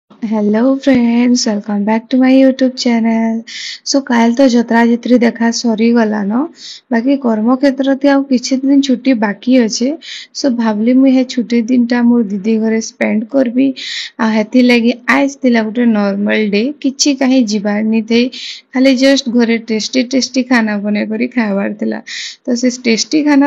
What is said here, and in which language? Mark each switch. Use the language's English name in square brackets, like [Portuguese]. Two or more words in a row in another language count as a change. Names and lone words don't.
[English] Hello friends, welcome back to my YouTube channel. [Odia] So କାଲି ତ ଯାତ୍ରା ଜିତ୍ରି ଦେଖା ସରିଗଲା ନା ବାକି କର୍ମ କ୍ଷେତ୍ର ତ ଆଉ କିଛି ଦିନ ଛୁଟି ବାକି ଅଛି ସୋ ଭାବିଲି ମୁଁ ଏ ଛୁଟି ଦିନ ଟା ମୋ ଦିଦି ଘରେ ସ୍ପେଣ୍ଡ କରିବି ଆଉ ସେଥି ଲାଗି ଆଜି ଥିଲା ଗୋଟେ [English] normal day [Odia] କିଛି କାହିଁ ଯିବାର ନ ଥିଲା ଖାଲି ଜଷ୍ଟ ଘରେ [English] tasty tasty [Odia] ଖାନା ବନେଇ କରି ଖାଇବାର ଥିଲା ତ ସେ ଟେଷ୍ଟି ଖାନା